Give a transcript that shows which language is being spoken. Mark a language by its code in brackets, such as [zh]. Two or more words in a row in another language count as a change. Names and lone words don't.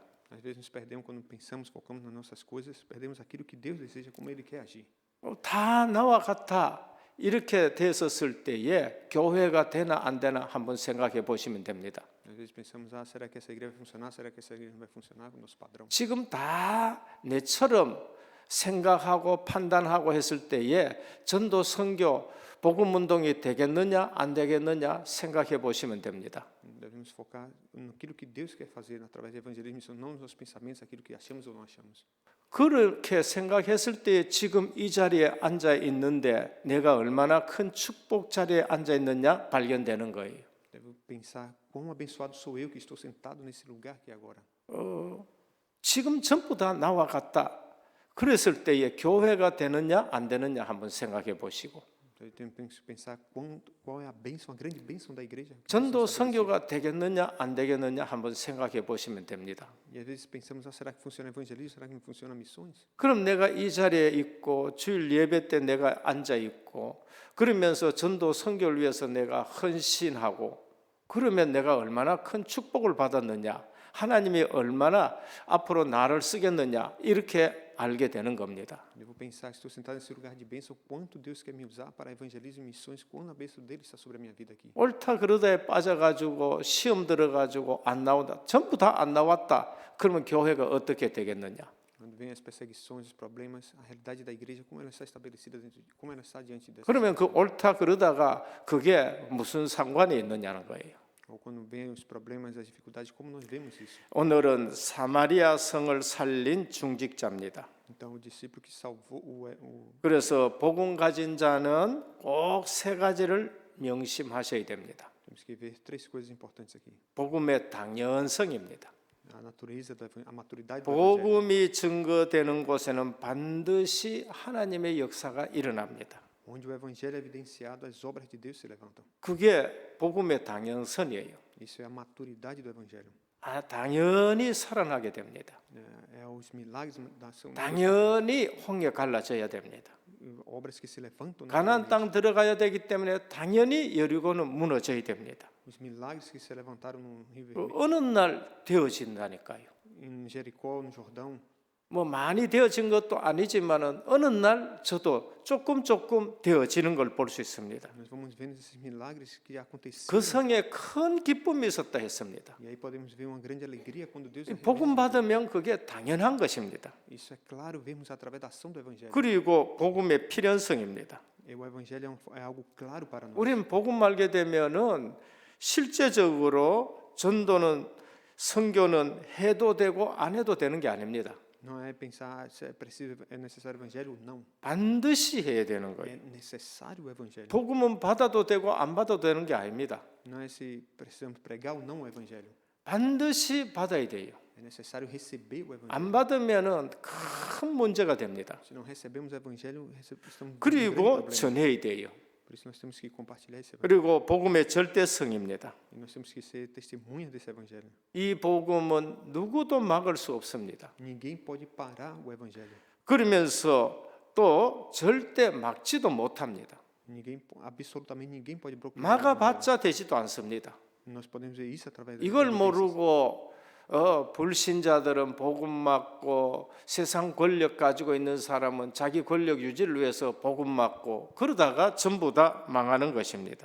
[pt] Às vezes nos perdemos quando pensamos, focamos nas nossas coisas, perdemos aquilo que Deus deseja, como Ele quer agir. [ko] 다 나와 같아 이렇게 됐었을 때에 교회가 되나 안 되나 한번 생각해 보시면 됩니다. [pt] Às vezes pensamos, será que essa igreja vai funcionar? Será que essa igreja não vai funcionar com o nosso padrão? [ko] 지금 다 내처럼 생각하고 판단하고 했을 때에 전도 선교 복음 운동이 되겠느냐 안 되겠느냐 생각해 보시면 됩니다. [pt] Devemos focar naquilo que Deus quer fazer através do evangelismo, não nos nossos pensamentos, aquilo que achamos ou não achamos. [ko] 그렇게 생각했을 때 지금 이 자리에 앉아 있는데 내가 얼마나 큰 축복 자리에 앉아 있느냐 발견되는 거예요. [pt] Devo pensar quão abençoado sou eu que estou sentado nesse lugar aqui agora. [ko] 지금 전부 다 나와 같다. 그랬을 때에 교회가 되느냐 안 되느냐 한번 생각해 보시고 [pt] Eu tenho que pensar qual é a bênção, a grande bênção da igreja. [ko] 전도 선교가 되겠느냐 안 되겠느냐 한번 생각해 보시면 됩니다. [pt] E às vezes pensamos, será que funciona evangelismo? Será que não funciona missões? [ko] 그럼 내가 이 자리에 있고 주일 예배 때 내가 앉아 있고 그러면서 전도 선교를 위해서 내가 헌신하고 그러면 내가 얼마나 큰 축복을 받았느냐 하나님이 얼마나 앞으로 나를 쓰겠느냐 이렇게 알게 되는 겁니다. [pt] Devo pensar, estou sentado nesse lugar de bênção, quanto Deus quer me usar para evangelismo e missões, quando a bênção dele está sobre a minha vida aqui. [ko] 옳다 그러다에 빠져가지고 시험 들어가지고 안 나온다 전부 다 안 나왔다 그러면 교회가 어떻게 되겠느냐? [pt] Quando vem as perseguições, os problemas, a realidade da igreja, como ela está estabelecida, como ela está diante dessa. [ko] 그러면 그 옳다 그러다가 그게 무슨 상관이 있느냐는 거예요. [pt] Ou quando vem os problemas, as dificuldades, como nós vemos isso? [ko] 오늘은 사마리아 성을 살린 중직자입니다. [pt] Então o discípulo que salvou [ko] 그래서 복음 가진 자는 꼭 세 가지를 명심하셔야 됩니다. [pt] temos que ver três coisas importantes aqui. [ko] 복음의 당연성입니다. [pt] A natureza, a maturidade do evangelho. [ko] 복음이 증거되는 곳에는 반드시 하나님의 역사가 일어납니다. [pt] Onde o evangelho é evidenciado, as obras de Deus se levantam. [ko] 그게 복음의 당연성이에요. [pt] Isso é a maturidade do evangelho. [ko] 당연히 살아나게 됩니다. [pt] É os milagres da ação. [ko] 당연히 홍해 갈라져야 됩니다. [pt] Obras que se levantam. [ko] 가나안 땅 들어가야 되기 때문에 당연히 여리고는 무너져야 됩니다. [pt] Os milagres que se levantaram no Rio Vermelho. [ko] 어느 날 되어진다니까요. [pt] Em Jericó, no Jordão. [ko] 뭐 많이 되어진 것도 아니지만은 어느 날 저도 조금 되어지는 걸 볼 수 있습니다. [pt] Nós vamos vendo esses milagres que aconteceram. [ko] 그 성에 큰 기쁨이 있었다 했습니다. [pt] E aí podemos ver uma grande alegria quando Deus [ko] 복음 받으면 그게 당연한 것입니다. [pt] Isso é claro vermos através da ação do evangelho. [ko] 그리고 복음의 필연성입니다. [pt] E o evangelho é algo claro para nós. [ko] 우리는 복음 알게 되면은 실제적으로 전도는 선교는 해도 되고 안 해도 되는 게 아닙니다. [pt] Não é pensar se é preciso, é necessário o evangelho ou não. [ko] 반드시 해야 되는 [pt] É [ko] 거예요. [pt] necessário o evangelho. [ko] 복음은 받아도 되고 안 받아도 되는 게 아닙니다. [pt] Não é se precisamos pregar ou não o evangelho. [ko] 반드시 받아야 돼요. [pt] É necessário receber o evangelho. [ko] 안 받으면은 큰 문제가 됩니다. [pt] Se não recebemos o evangelho, estamos com um grande [ko] 그리고 [pt] problema. [ko] 전해야 돼요. [pt] Por isso nós temos que compartilhar esse evangelho. [ko] 그리고 복음의 절대성입니다. [pt] E nós temos que ser testemunhas desse evangelho. [ko] 이 복음은 누구도 막을 수 없습니다. [pt] Ninguém pode parar o evangelho. [ko] 그러면서 또 절대 막지도 못합니다. [pt] Absolutamente ninguém pode bloquear. [ko] 막아봤자 되지도 않습니다. [pt] Nós podemos ver isso através das [ko] 이걸 [pt] evidências. [ko] 모르고 불신자들은 복음 맞고 세상 권력 가지고 있는 사람은 자기 권력 유지를 위해서 복음 맞고 그러다가 전부 다 망하는 것입니다.